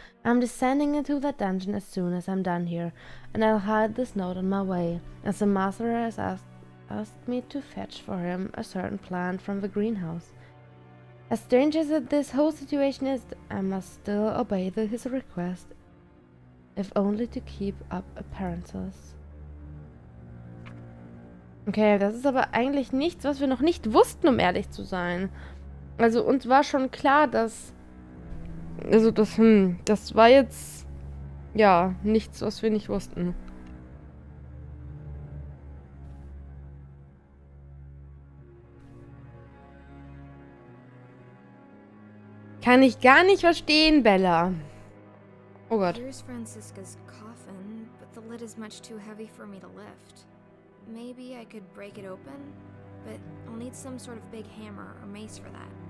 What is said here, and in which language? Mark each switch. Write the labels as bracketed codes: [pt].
[en] I'm descending into that dungeon as soon as I'm done here, and I'll hide this note on my way, as the master has asked me to fetch for him a certain plant from the greenhouse. As strange as this whole situation is, I must still obey his request, if only to keep up appearances. [de] Okay, das ist aber eigentlich nichts, was wir noch nicht wussten, um ehrlich zu sein. Also uns war schon klar, dass... Also das war jetzt... Ja, nichts, was wir nicht wussten. Kann ich gar nicht verstehen, Bella. Oh Gott. [en] Here's Francisca's coffin, but the lid is much too heavy for me to lift. Maybe I could break it open, but I'll need some sort of big hammer or mace for that.